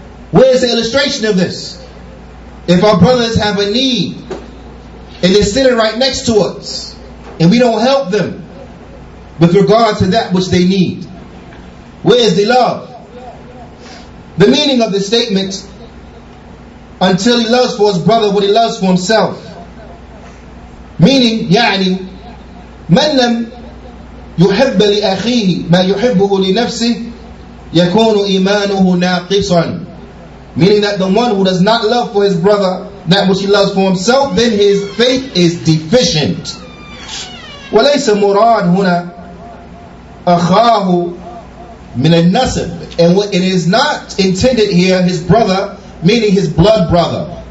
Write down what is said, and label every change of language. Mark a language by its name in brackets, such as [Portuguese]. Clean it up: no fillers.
[English] Where is the illustration of this? If our brothers have a need and they're sitting right next to us and we don't help them with regard to that which they need, where is the love? The meaning of the statement, until he loves for his brother what he loves for himself. Meaning, [Arabic] يعني من لم يحب لأخيه ما يحبه لنفسه يكون إيمانه ناقصا. [English] Meaning that the one who does not love for his brother that which he loves for himself, then his faith is deficient. [Arabic] وَلَيْسَ مُرَادْ هُنَا أَخَاهُ مِنَ النَّسَبِ. [English] And it is not intended here his brother, meaning his blood brother.